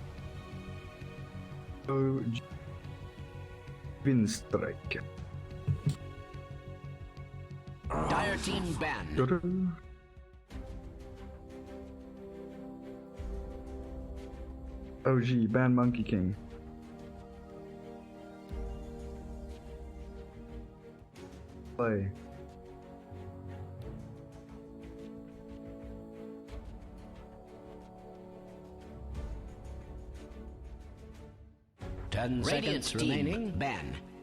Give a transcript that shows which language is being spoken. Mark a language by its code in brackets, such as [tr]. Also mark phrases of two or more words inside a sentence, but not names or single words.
[en] WINSTRIKE. Dire team ban. OG, ban Monkey King. Play. Ten seconds remaining. Ban.